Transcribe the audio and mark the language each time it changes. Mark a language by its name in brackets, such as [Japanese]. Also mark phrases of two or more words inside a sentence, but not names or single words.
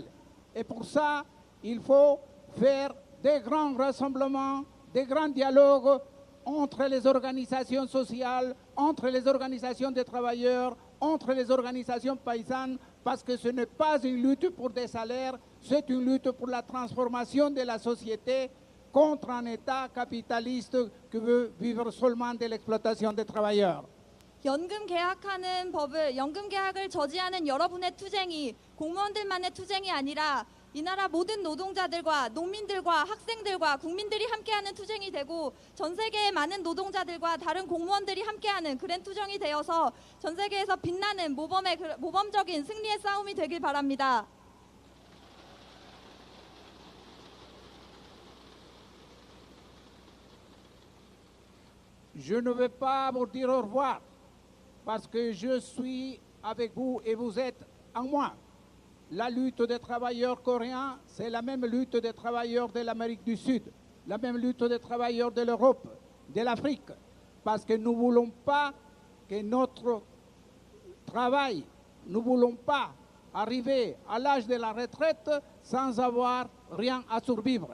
[French] Et pour ça, il faut faire des grands rassemblements, des grands dialogues entre les organisations sociales, entre les organisations des travailleurs, entre les organisations paysannes, parce que ce n'est pas une lutte pour des salaires, c'est une lutte pour la transformation de la société contre un État capitaliste qui veut vivre seulement de l'exploitation des travailleurs. [Korean] 연금 계약을 저지하는 여러분의 투쟁이 공무원들만의 투쟁이 아니라 이 나라 모든 노동자들과 농민들과 학생들과 국민들이 함께하는 투쟁이 되고 전 세계의 많은 노동자들과 다른 공무원들이 함께하는 그런 투쟁이 되어서 전 세계에서 빛나는 모범적인 승리의 싸움이 되길 바랍니다. [French] Je ne vais pas vous dire au revoir parce que je suis avec vous et vous êtes en moi. La lutte des travailleurs coréens, c'est la même lutte des travailleurs de l'Amérique du Sud, la même lutte des travailleurs de l'Europe, de l'Afrique, parce que nous ne voulons pas que notre travail, nous ne voulons pas arriver à l'âge de la retraite sans avoir rien à survivre.